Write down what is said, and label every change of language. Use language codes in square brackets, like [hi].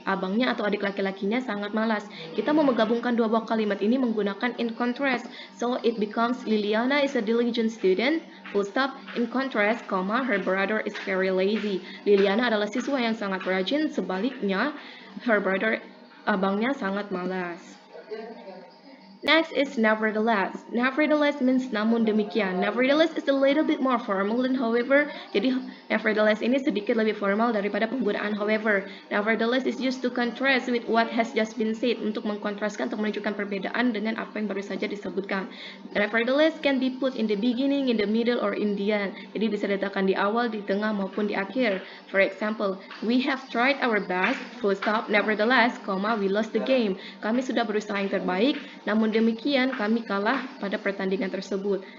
[id] Abangnya atau adik laki-lakinya sangat malas. Kita mau menggabungkan dua buah kalimat ini menggunakan in contrast. [en] So it becomes Liliana is a diligent student. Full stop. In contrast, comma, her brother is very lazy. [id] Liliana adalah siswa yang sangat rajin. Sebaliknya, [en] her brother, [id] abangnya sangat malas. [en] Next is nevertheless. Nevertheless means [id] namun demikian. [en] Nevertheless is a little bit more formal than however. [id] Jadi nevertheless ini sedikit lebih formal daripada penggunaan however. [en] Nevertheless is used to contrast with what has just been said. [id] Untuk mengkontraskan, untuk menunjukkan perbedaan dengan apa yang baru saja disebutkan. [en] Nevertheless can be put in the beginning, in the middle, or in the end. [id] Jadi bisa diletakkan di awal, di tengah, maupun di akhir. [en] For example, we have tried our best, full stop, nevertheless, comma, we lost the game. [id] Kami sudah berusaha yang terbaik, namun demikian kami kalah pada pertandingan tersebut.